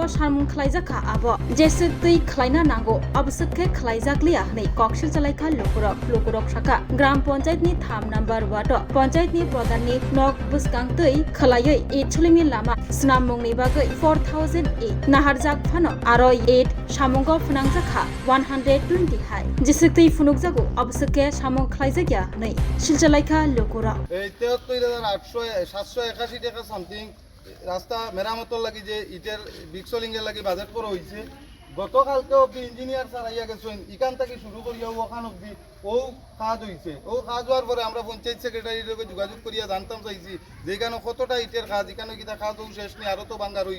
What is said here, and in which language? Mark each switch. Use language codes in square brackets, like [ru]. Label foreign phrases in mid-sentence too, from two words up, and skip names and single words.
[trp] samung khlaijaka abo jese tui khlaina nango absukhe khlaijakliya nei koksil chalaikha lokurok saka [bn] gram panchayat [trp] ni 3 number wato panchayat ni pradhan ni nok buskang tui khlaioi Etchulingni lama snamongni bagai 4008 naharjak phano aro 8 samungo phunangjaka 120 hai jese tui phunukjago absukhe samung khlaijakya nei silchalaikha lokura [bn] 73,881 টাকা সামথিং রাস্তা মেরামতর লাগি যে ইটের বিক্সলিংয়ের লাগি বাজেট করা হয়েছে গতকালকে অব্দি [en] engineer sir [bn] আইয়া গেছেন এখান থেকে শুরু করিয়া ওখান অব্দি ও কাজ হয়েছে ও কাজ হওয়ার পরে আমরা পঞ্চায়েত সেক্রেটারির লগে যোগাযোগ করিয়া জানতাম চাইছি যে এখানে কতটা ইটের কাজ এখানে কিটা কাজ ও শেষ নেই আরও তো বাঙ্গা রয়ে